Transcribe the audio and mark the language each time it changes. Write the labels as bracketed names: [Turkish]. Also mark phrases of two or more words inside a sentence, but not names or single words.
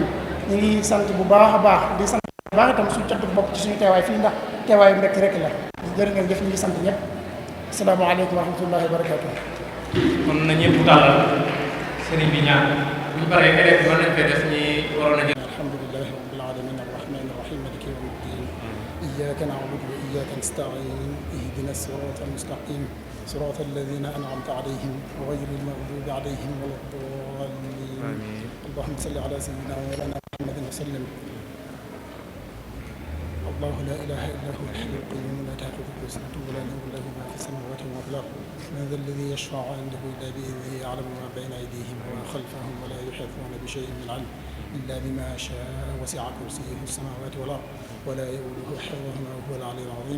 [Wolof] ñu ngi sant bu baax a baax di sant bu baax itam suñu cant bokk ci suñu teewaay fii ndax teewaayu mbekk rek la. jërë ngeen jëf, ñu ngi sant ñëpp. [Arabic] السلام عليكم ورحمة الله وبركاته. [Wolof] kon na ñëpp tàllal sëriñ bi ñaan bu ñu paree élèves mën nañ fee def ñi waroon a jël. [Arabic] الحمد لله رب العالمين الرحمن الرحيم مالك يوم الدين إياك نعبد وإياك نستعين اهدنا الصراط المستقيم صراط الذين أنعمت عليهم غير المغضوب عليهم ولا الضالين. اللهم صل على سيدنا ومولانا محمد وسلم. الله لا إله إلا هو الحي القيوم لا تأخذه سنة ولا نوم له ما في السماوات وما في الأرض من ذا الذي يشفع عنده إلا بإذنه يعلم ما بين أيديهم وما خلفهم ولا يحيطون بشيء من علم إلا بما شاء وسع كرسيه السماوات والأرض ولا يؤوده حفظهما وهو العلي العظيم.